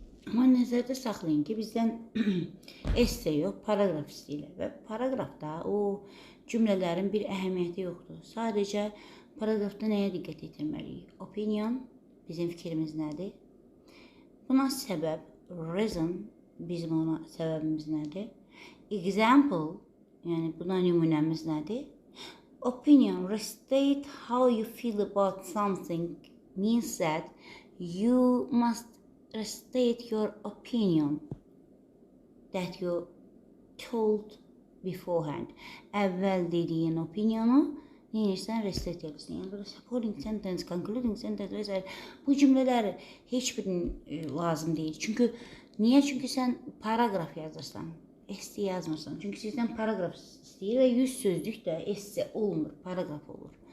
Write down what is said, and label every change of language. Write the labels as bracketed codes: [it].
[az] Amma nəzərdə saxlayın ki, bizdən esse yox, paragraf istəyirlər və paragrafda o cümlələrin bir əhəmiyyəti yoxdur. Sadəcə paragrafda nəyə diqqət yetirməliyik? Opinion, bizim fikrimiz nədir? Buna səbəb, reason, bizim ona səbəbimiz nədir? Example, yəni buna nümunəmiz nədir? [en] Opinion, restate how you feel about something means that you must restate your opinion that you told beforehand. [az] Əvvəl dediyin opinionu neyirsən, restate edirsən. Yəni burada supporting sentence, concluding sentence və s. Bu cümlələr heç birinin lazım deyil. Çünki niyə? Çünki sən paragraf yazırsan, esse yazmırsan. Çünki sizdən paragraf istəyir və 100 sözlük də esse olmur, paragraf olur.